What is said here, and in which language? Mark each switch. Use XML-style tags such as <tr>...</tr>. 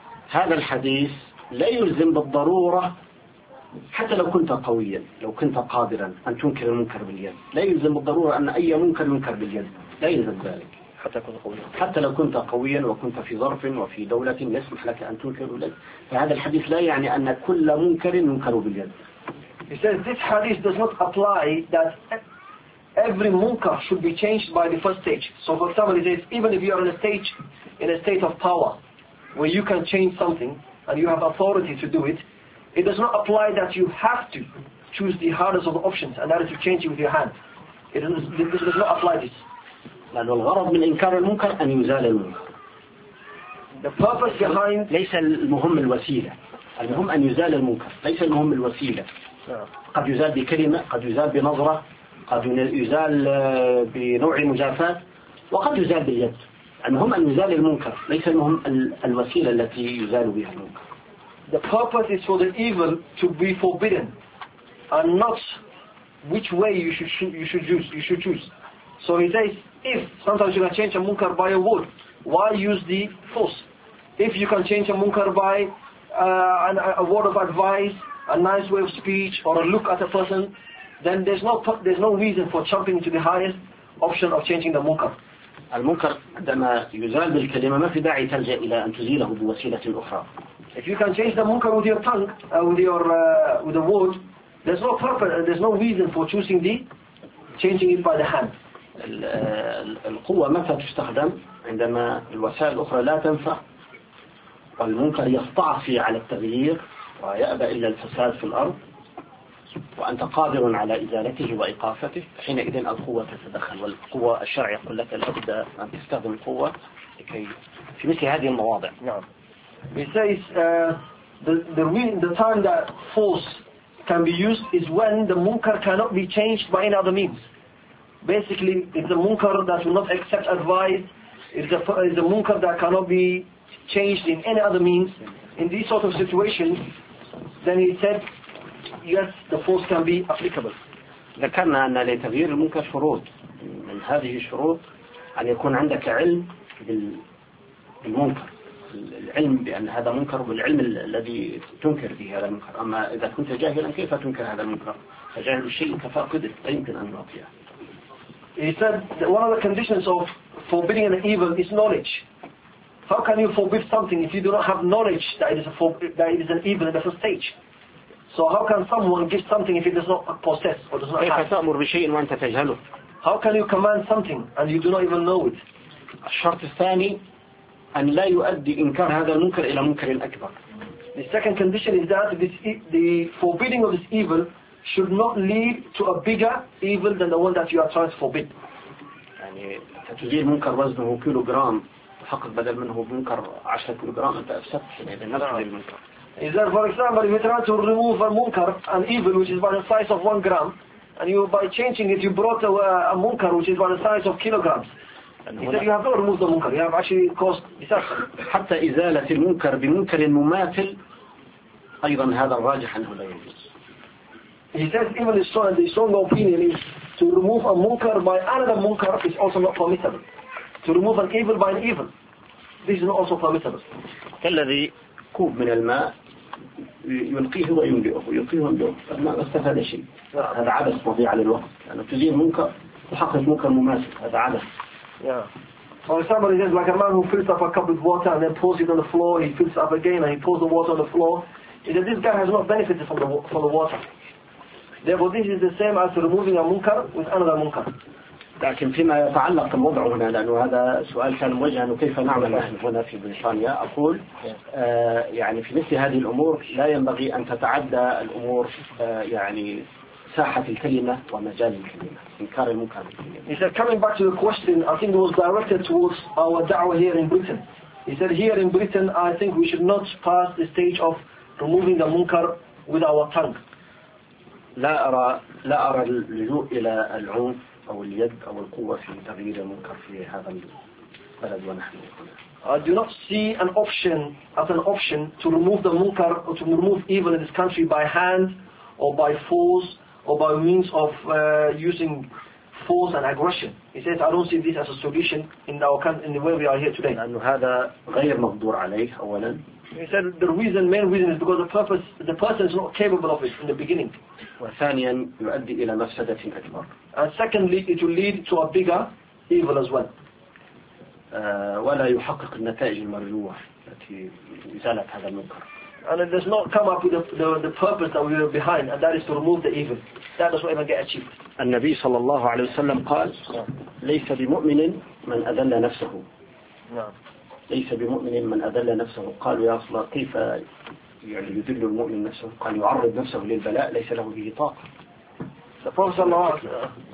<ar>هذا الحديث لا يلزم بالضرورة حتى لو كنت قويا لو كنت قادرا أن تنكر المنكر باليد لا يلزم بالضرورة أن أي منكر منكر باليد لا يلزم ذلك حتى لو كنت قويا وكنت في ظرف وفي دولة يسمح لك أن تنكر باليد فهذا الحديث لا يعني أن كل منكر منكر باليد.</ar> <en>He says this hadith does not apply that every munkar should be changed by the first stage. So for example, he says even if you are in a state of power where you can change something and you have authority to do it, it does not apply that you have to choose the hardest of options and that is to change it with your hand. This does not apply this.</en> <ar>لأن الغرض من إنكار المنكر أن يزال المنكر.</ar> <en>The purpose behind</en> <ar>ليس المهم الوسيلة. المهم أن يزال المنكر. ليس المهم الوسيلة. قد يزال بكلمة قد يزال بنظرة قد يزال بنوع مجافات وقد يزال باليد المهم أن يزال المنكر ليس المهم الوسيلة التي يزال بها المنكر.</ar> <en>The purpose is for the evil to be forbidden and not which way you should choose. So he says if sometimes you can change a munkar by a word, why use the force? If you can change a munkar by a word of advice, a nice way of speech or a look at a person, then there's no reason for jumping to the highest option of changing the munkar.</en> <ar>المنكر عندما يزال بالكلمة ما في داعي تلجأ إلى أن تزيله بوسيلة أخرى.</ar> <en>If you can change the munkar with your tongue, with a word, there's no purpose, there's no reason for choosing the changing it by the hand.</en> <ar>القوة متى تستخدم عندما الوسائل الأخرى لا تنفع والمنكر يستعصي على التغيير. ويأبى إلا الفساد في الأرض وأنت قادر على إزالته وإيقافته حينئذ القوة تتدخل والقوة الشرع يقول لك لابد أن تستخدم القوة لكي في مثل هذه المواضع. نعم.</ar> <en>He says the time that force can be used is when the munkar cannot be changed by any other means. Basically, it's a munkar that will not accept advice. It's a munkar that cannot be changed in any other means. In these sort of situations, then he said, yes, the force can be applicable.</en> <ar>ذكرنا أن لتغيير المنكر شروط من هذه الشروط أن يكون عندك علم بالمنكر العلم بأن هذا منكر والعلم الذي تنكر به هذا المنكر أما إذا كنت جاهلا كيف تنكر هذا المنكر فجاهل الشيء تفاقده لا يمكن أن يعطيه.</ar> <en>He said one of the conditions of forbidding an evil is knowledge. How can you forbid something if you do not have knowledge that it is an evil at the first stage? So how can someone give something if it does not possess or does not have?</en> <ar>كيف تأمر بشيء وأنت تجهله؟</ar> <en>How can you command something and you do not even know it?</en> <ar>الشرط الثاني أن لا يؤدي إنكار هذا المنكر إلى منكر أكبر.</ar> <en>The second condition is that the forbidding of this evil should not lead to a bigger evil than the one that you are trying to forbid.</en> <ar>يعني تزيل منكر وزنه كيلوغرام. فقط بدل منه بمنكر 10 كيلوغرام انت افسدت يعني نظرا للمنكر.</ar> <en>Is that for example if you try to remove a munkar an evil which is by the size of 1 gram and you by changing it you brought a munkar which is by the size of kilograms. He said you have not removed the munkar, you have actually caused disaster.</en> <ar>حتى إزالة المنكر بمنكر مماثل أيضا هذا الراجح أنه لا يجوز.</ar> <en>He says even the strong opinion is to remove a munkar by another munkar is also not permissible. To remove an evil by an evil, this is not also permissible.</en> <ar>كالذي كوب من الماء يلقيه ويملئه ويلقيه ويملئه، ما استفاد شيء. هذا عبث مضيع للوقت، يعني تزين منكر تحقق منكر مماسك، هذا عبث.</ar> <en>Or if somebody says, like a man who fills up a cup with water and then pours it on the floor, he fills up again and he pours the water on the floor, is that this guy has not benefited from the water. Therefore, this is the same as removing a munkar with another munkar.</en> <ar>لكن فيما يتعلق الموضوع هنا، لأنه هذا سؤال كان موجه أنه كيف نعمل نحن هنا في بريطانيا، أقول يعني في مثل هذه الأمور لا ينبغي أن تتعدى الأمور يعني ساحة الكلمة ومجال الكلمة. إنكار المنكر.</ar> <en>He said, coming back to the question, I think it was directed towards our da'wah here in Britain. He said, here in Britain, I think we should not pass the stage of removing the munkar with our tongue.</en> <ar>لا أرى اللجوء إلى العنف أو اليد أو القوة في تغيير المنكر في هذا البلد ونحن هنا.</ar> <en>I do not see an option as an option to remove the munkar or to remove evil in this country by hand or by force. Or by means of using force and aggression. He says, I don't see this as a solution in our country, in the way we are here today.</en> <ar>لأنه هذا غير مقدور عليه أولاً.</ar> <en>He said the reason, main reason, is because the person is not capable of it in the beginning.</en> <ar>وثانياً يؤدي إلى مفسدة أكبر.</ar> <en>And secondly, it will lead to a bigger evil as well.</en> <ar>ولا يحقق النتائج المرجوة التي إزالة هذا المنكر.</ar> <en>And it does not come up with the purpose that we were behind, and that is to remove the evil. That does not even get achieved.</en> <ar>The Nabi sallallahu alayhi wa sallam قال ليس بمؤمن من أذل نفسه. ليس بمؤمن من أذل نفسه. قال يا صلى كيف يعني يذل المؤمن نفسه؟ قال يعرض نفسه للبلاء ليس له به طاقة.</ar> <en>The Prophet sallallahu alayhi</en>